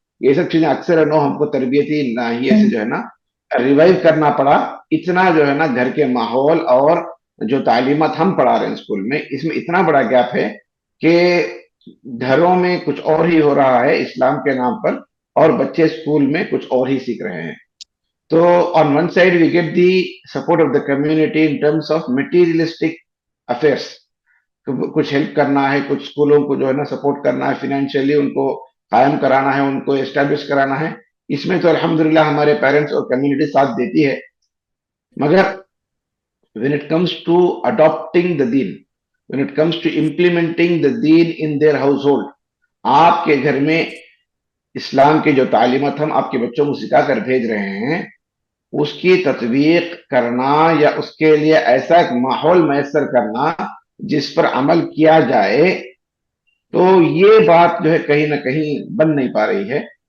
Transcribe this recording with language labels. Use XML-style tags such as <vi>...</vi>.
<ur>یہ سب چیزیں اکثر ہم کو تربیتی ناحیے سے جو ہے نا ریوائو کرنا پڑا. اتنا جو ہے نا گھر کے ماحول اور جو تعلیمات ہم پڑھا رہے ہیں اسکول میں، اس میں اتنا بڑا گیپ ہے کہ گھروں میں کچھ اور ہی ہو رہا ہے اسلام کے نام پر، اور بچے اسکول میں کچھ اور ہی سیکھ رہے ہیں.</ur> <en>تو on one side we get the support of the community in terms of materialistic affairs.</en> <ur>کچھ ہیلپ کرنا ہے, کچھ اسکولوں کو جو ہے نا سپورٹ کرنا ہے, فائنینشلی ان کو قائم کرانا ہے, ان کو اسٹیبلش کرانا ہے, اس میں تو الحمدللہ ہمارے پیرنٹس اور کمیونٹی ساتھ دیتی ہے. مگر</ur> <en>when it comes to adopting the deen, when it comes to implementing the deen in their household,</en> <ur>آپ کے گھر میں اسلام کے جو تعلیمات ہم آپ کے بچوں کو سکھا کر بھیج رہے ہیں, اس کی تطبیق کرنا یا اس کے لیے ایسا ایک ماحول میسر کرنا جس پر عمل کیا جائے, تو یہ بات جو ہے کہیں نہ کہیں بن نہیں پا رہی ہے.</ur>